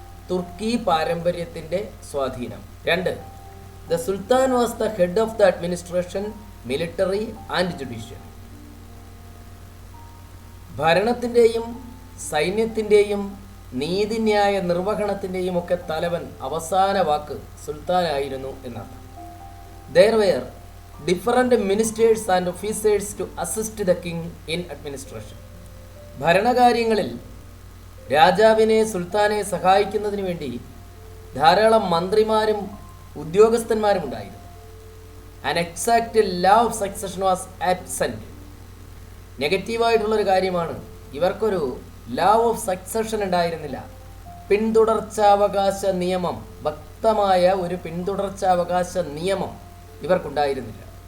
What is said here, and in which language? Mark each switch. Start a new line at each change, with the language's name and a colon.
Malayalam: തുർക്കി പാരമ്പര്യത്തിൻ്റെ സ്വാധീനം.
English: 2, the sultan was the head of the administration, military and judicial.
Malayalam: ഭരണത്തിൻ്റെയും സൈന്യത്തിൻ്റെയും നീതിന്യായ നിർവഹണത്തിൻ്റെയും ഒക്കെ തലവൻ, അവസാന വാക്ക് സുൽത്താനായിരുന്നു എന്നർത്ഥം.
English: There were different ministers and officers to assist the king in administration.
Malayalam: ഭരണകാര്യങ്ങളിൽ രാജാവിനെ, സുൽത്താനെ സഹായിക്കുന്നതിന് വേണ്ടി ധാരാളം മന്ത്രിമാരും ഉദ്യോഗസ്ഥന്മാരും ഉണ്ടായിരുന്നു.
English: An exact law of succession was absent.
Malayalam: നെഗറ്റീവായിട്ടുള്ളൊരു കാര്യമാണ്, ഇവർക്കൊരു ലോ ഓഫ് സക്സഷൻ ഉണ്ടായിരുന്നില്ല. പിന്തുടർച്ചാവകാശ നിയമം, വ്യക്തമായ ഒരു പിന്തുടർച്ചാവകാശ നിയമം ഇവർക്കുണ്ടായിരുന്നില്ല.